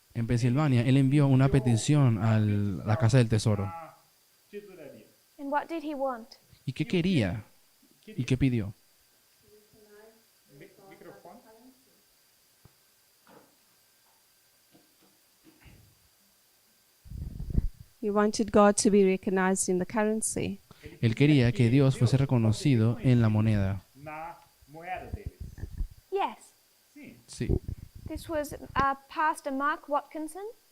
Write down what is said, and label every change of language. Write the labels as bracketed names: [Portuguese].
[Spanish] él envió una petición a la Casa del Tesoro. [Portuguese] Tesouraria. [English] And what did he want? [Spanish] ¿Y qué quería? ¿Y qué pidió? [Portuguese] Microfone. [English] He wanted God to be recognized in the currency. [Spanish] Él quería que Dios fuese reconocido en la moneda. [Portuguese] Na moeda deles. [English] Yes. [Portuguese] Sim. [Spanish] Sí. [English] This was Pastor Mark Watkinson.